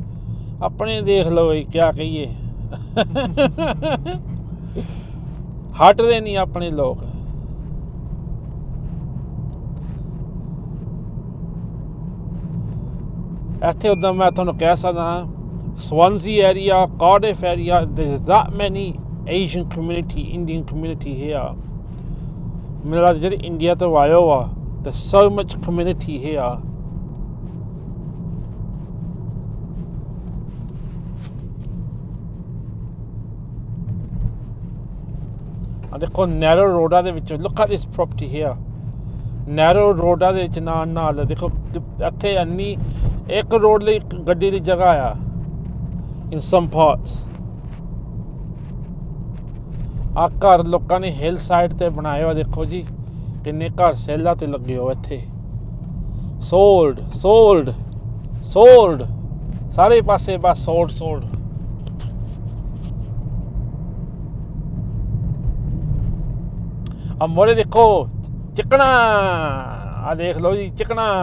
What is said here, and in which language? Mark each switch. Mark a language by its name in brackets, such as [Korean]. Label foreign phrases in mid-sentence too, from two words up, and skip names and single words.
[Punjabi] ਆਪਣੇ ਦੇਖ ਲਓ ਕਿਆ ਕਹੀਏ। ਹਟਦੇ ਨਹੀਂ ਆਪਣੇ ਲੋਕ। ਇੱਥੇ ਉੱਦਾਂ ਮੈਂ ਤੁਹਾਨੂੰ ਕਹਿ ਸਕਦਾ [English] Swansea area, Cardiff area, there's that many Asian community, Indian community here। [Punjabi] ਮੇਰਾ ਜਿਹੜੇ ਇੰਡੀਆ ਤੋਂ ਆਇਓ ਆ, [English] there's so much community here। [Punjabi] ਆ ਦੇਖੋ ਨੈਰੋ ਰੋਡਾਂ ਦੇ ਵਿੱਚ, [English] look at this property here। [Punjabi] ਨੈਰੋ ਰੋਡਾਂ ਦੇ ਵਿੱਚ ਨਾਲ ਦੇਖੋ ਇੱਥੇ ਇੰਨੀ ਇੱਕ ਰੋਡ ਲਈ ਗੱਡੀ ਦੀ ਜਗ੍ਹਾ ਆ [English] in some parts। [Punjabi] ਆ ਘਰ ਲੋਕਾਂ ਨੇ [English] hill side [Punjabi] ਤੇ ਬਣਾਏ ਹੋ, ਦੇਖੋ ਜੀ ਕਿੰਨੇ ਘਰ ਸੇਲਾਂ ਤੇ ਲੱਗੇ ਹੋ ਇੱਥੇ। ਸੋਲਡ ਸਾਰੇ ਪਾਸੇ ਬਸ ਸੋਲਡ। ਆ ਮੋਰੇ ਦੇਖੋ ਚਿਕਣਾ, ਆ ਦੇਖ ਲਓ ਜੀ ਚਿਕਣਾ।